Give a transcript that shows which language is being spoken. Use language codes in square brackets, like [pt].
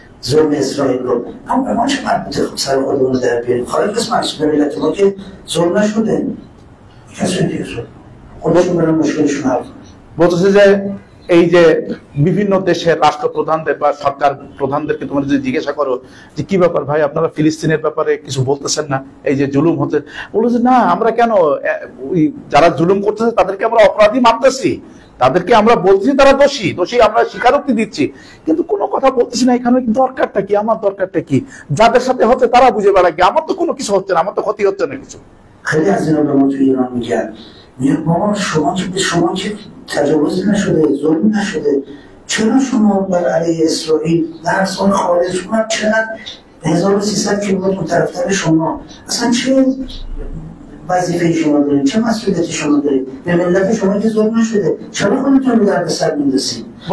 [fa] ظلم اسرائیل رو اما به ما چه مربوطه؟ سر خودمون رو در بیاریم، خارج از محصول ملت ما که ظلم نشده، کسی دیگه ظلم خودشون برن مشکلشون حل کنن। [bn] বলতেছে যে এই যে বিভিন্ন দেশের রাষ্ট্রপ্রধানদের বা সরকার প্রধানদেরকে তোমরা যদি জিজ্ঞাসা করো যে কি ব্যাপার ভাই আপনারা ফিলিস্তিনের ব্যাপারে কিছু বলতেছেন না, এই যে জুলুম হচ্ছে, বললো যে না আমরা কেন ওই যারা জুলুম করতেছে তাদেরকে আমরা অপরাধী মানতেছি, তাদেরকে আমরা বলছি তারা দোষী, আমরা স্বীকারোক্তি দিচ্ছি, কিন্তু কোনো কথা বলতেছি না এখানে দরকারটা কি, আমার দরকারটা কি, যাদের সাথে হচ্ছে তারা বুঝে বেড়া কি, আমার তো কোনো কিছু হচ্ছে না, আমার তো ক্ষতি হচ্ছে না কিছু। [fa] خیلی از اینا به ما تو ایران میگن بابا شما که به شما که تجاوزی نشده، ظلم نشده، چرا شما بر علیه اسرائیل در سال خارج شما چقدر 1300 کیلومتر طرفتر شما اصلا چه وظیفه شما دارید، چه مسئولیتی شما دارید؟ به ملت شما که ظلم نشده، چرا خودتون رو دردسر میندازید؟